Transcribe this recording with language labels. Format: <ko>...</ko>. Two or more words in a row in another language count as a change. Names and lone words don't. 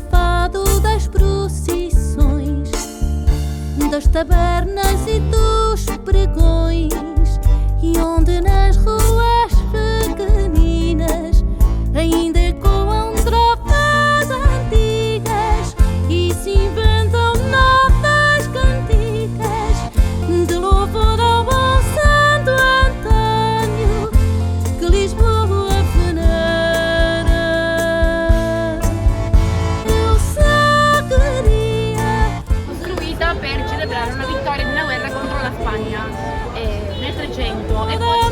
<pt>fado das procissões, das tabernas e dos pregões, e onde nas ruas pequeninas ainda ecoam trovas antigas e se inventam novas cantigas de louvor ao bom Santo Antônio que Lisboa venera. Eu só queria</pt> <it>Costruita per celebrare una vittoria di una guerra contro la Spagna nel 300 e da poi</it>